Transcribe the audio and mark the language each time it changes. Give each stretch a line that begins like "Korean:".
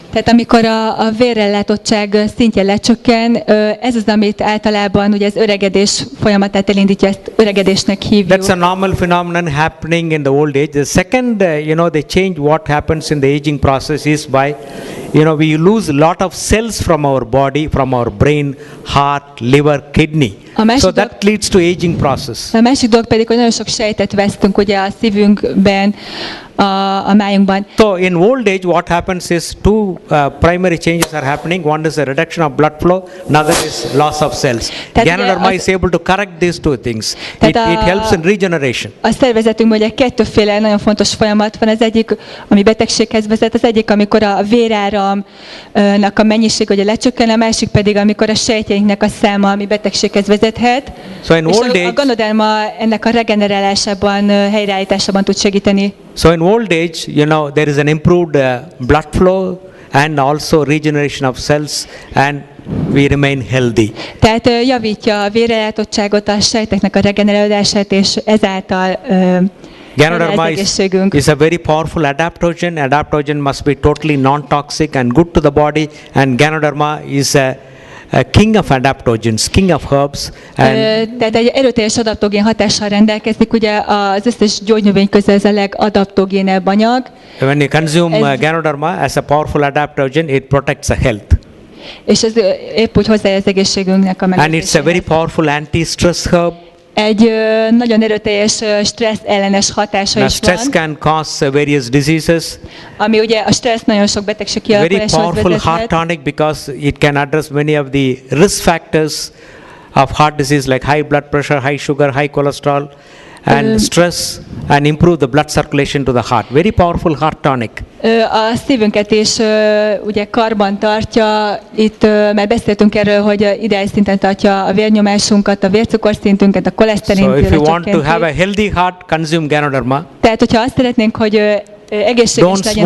Hungarian: Tehát amikor a vérellátottság szintje lecsökken, ez az, amit általában ugye az öregedés folyamatát elindítja, ezt öregedésnek hívjuk.
English: That's a normal phenomenon happening in the old age. The second, they change what happens in the aging process is by, we lose a lot of cells from our body, from our brain, heart, liver, kidney. So that leads to aging process.
Hungarian: A másik dolog pedig, hogy nagyon sok sejtet vesztünk ugye a szívünkben, a májunkban.
English: So in old age what happens is two primary changes are happening. One is a reduction of blood flow, another is loss of cells. Ganoderma is able to correct these two things. It helps in regeneration.
Hungarian: A szervezetünkben ugye kettőféle nagyon fontos folyamat van. Az egyik, ami betegséghez vezet, az egyik, amikor a véráramnak a mennyiség ugye lecsökken, a másik pedig, amikor a sejtjeinknek a száma, ami betegséghez vezethet.
English: So in old age,
Hungarian: a Ganoderma ennek a regenerálásában, helyreállításában tud segíteni.
English: So in old age, there is an improved blood flow and also regeneration of cells, and we remain healthy.
Hungarian: Tehát javítja a vérellátottságot, a sejteknek a regenerálódását, és ezáltal
English: Ganoderma is a very powerful adaptogen. Adaptogen must be totally non-toxic and good to the body, and Ganoderma is a king of adaptogens, king of herbs.
Hungarian: Tehát egy erőteljes adaptogén hatással rendelkezik, ugye az összes gyógynövény közül ez a legadaptogénebb anyag.
English: When you consume Ganoderma as a powerful adaptogen, it protects the health.
Hungarian: És ez épp úgy hozzájárul az egészségünknek a megőrzéséhez.
English: And it's a very powerful anti-stress herb.
Hungarian: Egy nagyon erőteljes stressz ellenes hatása is van.
English: Stress can cause various diseases.
Hungarian: Ami ugye a stressz nagyon sok betegség kialakuláshoz vezethet.
English: Very powerful heart tonic because it can address many of the risk factors of heart disease like high blood pressure, high sugar, high cholesterol, and stress, and improve the blood circulation to the heart. Very powerful heart tonic.
Hungarian: A szívünket is ugye karban tartja. Itt már beszéltünk erről, hogy ideális szinten tartja a vérnyomásunkat, a vércukorszintünket, a koleszterin.
English: So if you want to have a healthy heart, consume Ganoderma.
Hungarian: Tehát, hogyha azt szeretnénk, hogy egészséges legyen